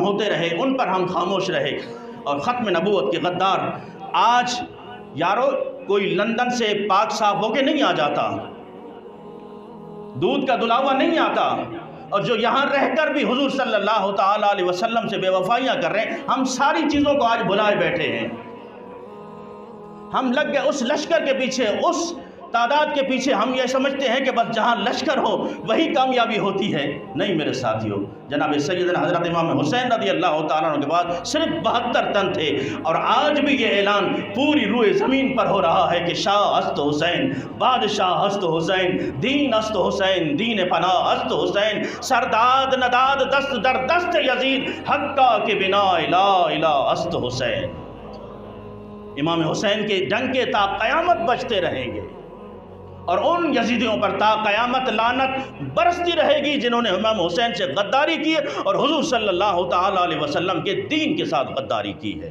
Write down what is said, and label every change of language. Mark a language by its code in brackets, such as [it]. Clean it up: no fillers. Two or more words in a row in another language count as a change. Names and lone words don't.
[ur] ہوتے رہے ان پر ہم خاموش رہے، اور ختم نبوت کے غدار آج یارو کوئی لندن سے پاک صاف ہو کے نہیں آ جاتا، دودھ کا دلاوا نہیں آتا، اور جو یہاں رہ کر بھی حضور صلی اللہ تعالیٰ علیہ وسلم سے بے وفائیاں کر رہے ہیں، ہم ساری چیزوں کو آج بھلائے بیٹھے ہیں، ہم لگ گئے اس لشکر کے پیچھے، اس تعداد کے پیچھے، ہم یہ سمجھتے ہیں کہ بس جہاں لشکر ہو وہی کامیابی ہوتی ہے۔ نہیں میرے ساتھیوں، جناب سیدنا حضرت امام حسین رضی اللہ تعالیٰ عنہ کے بعد صرف 72 تن تھے، اور آج بھی یہ اعلان پوری روئے زمین پر ہو رہا ہے کہ [fa] شاہ است حسین، بادشاہ است حسین، دین است حسین، دین پناہ است حسین، سرداد نداد دست در دست یزید، حقہ کے بنا لا الہ است حسین۔ [ur] امام حسین کے ڈنکے تا قیامت بجتے رہیں گے، اور ان یزیدیوں پر تا قیامت لعنت برستی رہے گی جنہوں نے امام حسین سے غداری کی اور حضور صلی اللہ تعالیٰ علیہ وسلم کے دین کے ساتھ غداری کی ہے۔